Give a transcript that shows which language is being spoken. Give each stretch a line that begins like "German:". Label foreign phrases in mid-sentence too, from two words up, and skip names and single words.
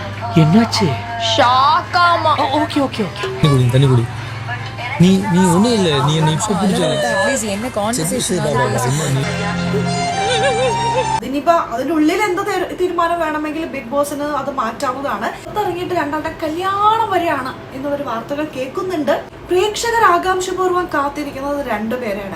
Tamil: என்னாச்சு? ஷாக்காமா. ஓகே ஓகே ஓகே. தண்ணி குடி. நீ ஒண்ணும் இல்ல, நீ என்ன இப்ப பிடிச்ச
Malayalam: പ്ലീസ് എന്നെ കോൺവെർസേഷൻ ഇനിയിപ്പോ അതിനുള്ളിൽ എന്ത് തീരുമാനം വേണമെങ്കിൽ ബിഗ് ബോസിന് അത് മാറ്റാവുന്നതാണ്. ഇറങ്ങിയിട്ട് രണ്ടാളുടെ കല്യാണം വരെയാണ് എന്നുള്ളൊരു വാർത്തകൾ കേൾക്കുന്നുണ്ട്. പ്രേക്ഷകർ ആകാംക്ഷപൂർവ്വം കാത്തിരിക്കുന്നത് രണ്ടുപേരാണ്.